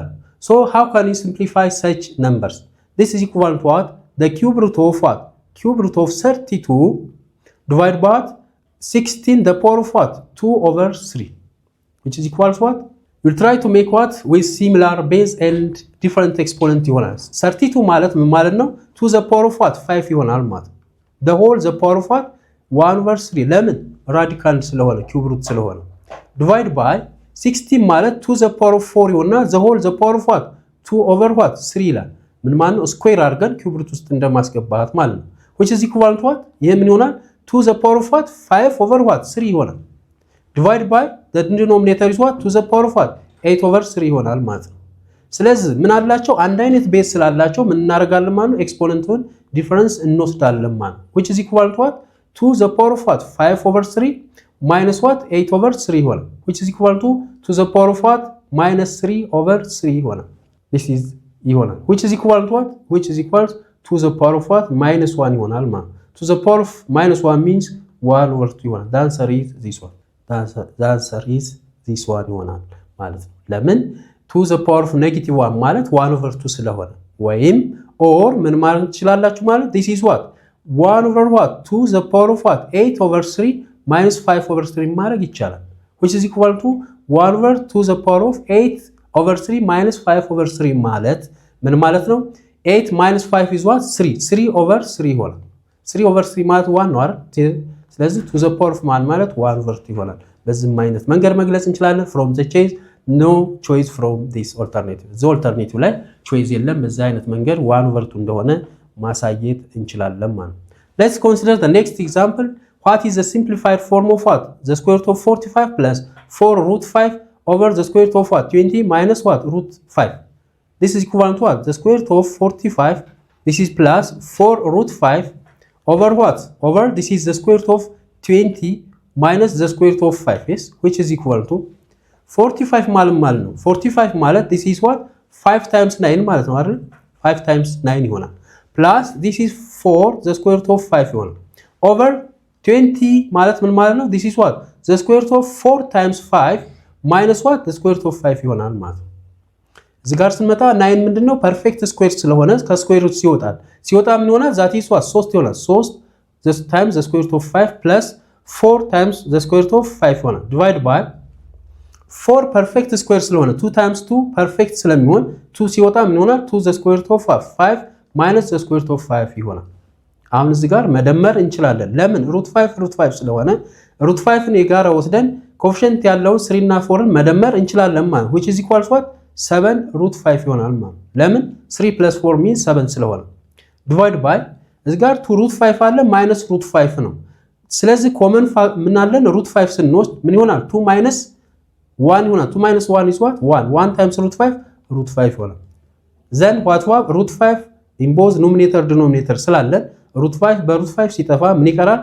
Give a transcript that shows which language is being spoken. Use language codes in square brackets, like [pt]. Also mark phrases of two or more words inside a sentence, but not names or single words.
[en] So how can you simplify such numbers? This is equal to what? The cube root of what? Cube root of 32 divided by 16 the power of what? 2 over 3. Which is equal to what? We'll try to make what? With similar base and different exponent ይሆናል። [am] 32 ማለት ምን ማለት ነው? [en] To the power of what? 5 [am] ይሆናል ማለት። [en] The whole the power of what? 1 over 3 ለምን? [am] ራዲካል ስለሆነ [en] cube root ስለሆነ። Divide by 16 ማለት to the power of 4 ይሆንና the whole the power of what? 2 over what? 3 [am] ይላል። ምን ማለት ነው? ስኩዌር አድርገን [en] cube root [am] ውስጥ እንደማስገባት ማለት ነው። [en] Which is equal to what? [am] ይሄ ምን ይሆናል? [en] To the power of what? 5 over what? 3 ይሆናል። Divided by the denominator is what? To the power of what? [am] 8 over 3 ይሆናል ማለት ነው። ስለዚህ ምን አላቸው? አንድ አይነት ቤዝ ስላላቸው ምን እናደርጋለን ማለት ነው? ኤክስፖነንቱን ዲፈረንስ እንወስዳለን ማለት ነው። [en] Which is equal to what? To the power of what? 5 over 3 minus what? 8 over 3 ይሆናል። Which is equal to the power of what? minus 3 over 3 ይሆናል። This is ይሆናል። Which is equal to what? Which is equal to the power of what? minus 1 [am] ይሆናል ማለት ነው። [en] To the power of minus 1 means 1 over 2 ይሆናል። The answer is this one. The answer is this one [am] ይሆናል ማለት ነው። ለምን? [en] to the power of negative 1 ማለት 1 over 2 [am] ስለሆነ ወይም [en] or [am] ምን ማለት ትችላላችሁ ማለት [en] this is what? 1 over what? to the power of what? 8 over 3 minus 5 over 3 [am] ማድረግ ይቻላል። [en] Which is equal to 1 over to the power of 8 over 3 minus 5 over 3 [am] ማለት ምን ማለት ነው? [en] 8 minus 5 is what? 3 over 3 ይሆናል። 3 over 3 [am] ማለት 1 ነው አይደል? ስለዚህ [en] to the power of [am] ማለት 1 over 2 ይሆናል። በዚህ አይነት መንገድ መግለጽ እንችላለን። [en] from the choice no choice from this alternative. the alternative [am] ላይ choice የለም። በዚህ አይነት መንገድ 1 over 2 እንደሆነ ማሳየት እንችላለን ማለት ነው። [en] Let's consider the next example. What is the simplified form of what? The square root of 45 plus 4 root 5 over the square root of what? 20 minus what? root 5. This is equal to what? The square root of 45. This is plus 4 root 5 over what? Over this is the square root of 20 minus the square root of 5. Yes, which is equal to 45 [am] ማለት ነው። [en] 45 ማለት this is what? 5 times 9 [am] ማለት ነው አይደል? [en] 5 times 9 ይሆናል። plus this is 4 the square root of 5 ይሆናል። over 20 [am] ማለት ምን ማለት ነው? [en] this is what? the square root of 4 times 5 minus what? the square root of 5 [am] ይሆናል ማለት ነው። እዚህ ጋር ስንመጣ 9 ምንድነው? ፐርፌክት ስኩዌር ስለሆነ ከስኩዌር ሩት ሲወጣ ምን ይሆናል? [en] that is what? 3 ይሆናል። 3 times the square root of 5 plus 4 times the square root of 5 ይሆናል። divide by 4 perfect square ስለሆነ 2 times 2 [am] ፐርፌክት ስለሚሆን 2 ሲወጣ ምን ይሆናል? [en] 2 the square root of 5 minus the square root of 5 [am] ይሆናል። አሁን እዚህ ጋር መደመር እንችላለን። ለምን? root 5 ስለሆነ root 5ን የጋራ ወስደን ኮኤፊሺየንት ያለውን 3 እና 4ን መደመር እንችላለን ማለት [en] which is equal to what? 7 root 5 [am] ይሆናል ማለት ለምን? [en] 3 plus 4 means 7 [am] ስለሆነ [en] divide by [am] እዚህ ጋር 2 root 5 አለ [en] minus root 5 [am] ነው። ስለዚህ ኮመን ምን አለን? root 5 ስንወስድ ምን ይሆናል? 2 minus 1 ይሆናል። [en] 2 minus 1 is what? 1 times root 5 root 5 ይሆናል። then what was root 5 in both numerator denominator [am] ስላለን [en] root 5 በroot 5 [am] ሲጠፋ ምን ይቀራል?